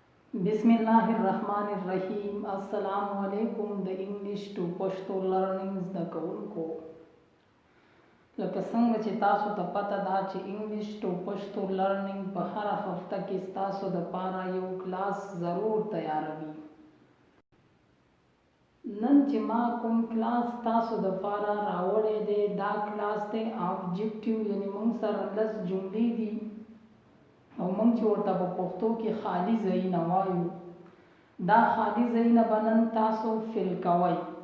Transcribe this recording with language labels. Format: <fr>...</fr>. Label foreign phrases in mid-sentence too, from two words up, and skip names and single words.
<ar>بسم الله الرحمن الرحيم السلام عليكم</ar> <ps>द</ps> <en>English to Pashto learnings</en> <ps>द कोونکو لکه څنګه چې تاسو ته پته ده چې</ps> <en>English to Pashto learning</en> <ps>په هر هفته کې تاسو د پاره یو کلاس ضرور تیاروي. نن چې ما کوم کلاس تاسو د پاره راوړی دی دا کلاس دی آبجیکټیو یعنی موږ سره لس جملې دي او موږ چې ورته په پښتو کې خالی ځایونه وایو دا خالی ځایونه به نن تاسو فل کوئ</ps>